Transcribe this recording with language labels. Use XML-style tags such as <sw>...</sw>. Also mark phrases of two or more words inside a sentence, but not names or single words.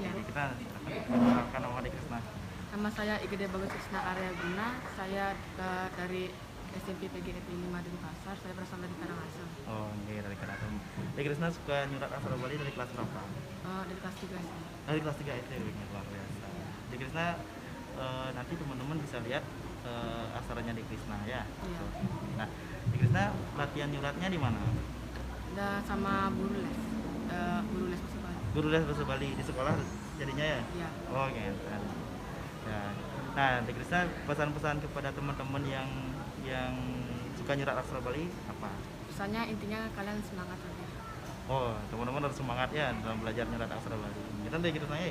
<id>Oke, kita akan nama De Krisna. Nama saya Igede Bagus Krisna Arya Guna. Saya dari SMP PGRI 5 Denpasar. Saya berasal dari Karangasem. Oh, iya, dari Karangasem. De Krisna suka nyurat aksara Bali dari kelas berapa? Dari kelas 3 SD. Dari kelas 3 SD, luar biasa. De Krisna, nanti teman-teman bisa lihat aksaranya De Krisna ya. Iya. Nah, De Krisna latihan nyuratnya di mana? Sama guru les. Guru les bahasa Bali. Guru les bahasa Bali di sekolah jadinya ya? Iya. Oh, gitu. Ya. Nah, De Krisna, pesan-pesan kepada teman-teman yang suka nyurat aksara Bali apa? Pesannya intinya kalian semangat aja. Oh, teman-teman harus semangat ya dalam belajar nyurat aksara Bali. Kita De Krisna ya.</id>